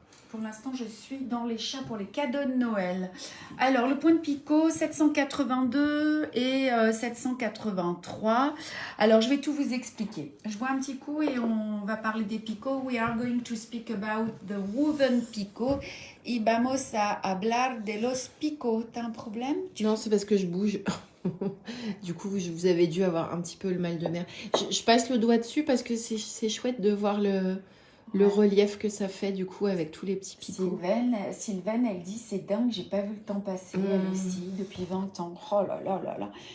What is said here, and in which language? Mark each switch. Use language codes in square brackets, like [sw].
[fr] Pour l'instant, je suis dans les chats pour les cadeaux de Noël. Alors, le point de picot, 782 et 783. Alors, je vais tout vous expliquer. Je bois un petit coup et on va parler des picots. [en] We are going to speak about the woven picot. [es] Y vamos a hablar de los picots. [fr] T'as un problème? Non, c'est parce que je bouge. Du coup, vous avez dû avoir un petit peu le mal de mer. Je passe le doigt dessus parce que c'est chouette de voir le relief que ça fait du coup avec tous les petits picots. Sylvaine, elle dit c'est dingue, j'ai pas vu le temps passer elle aussi depuis 20 ans. Oh là là là là.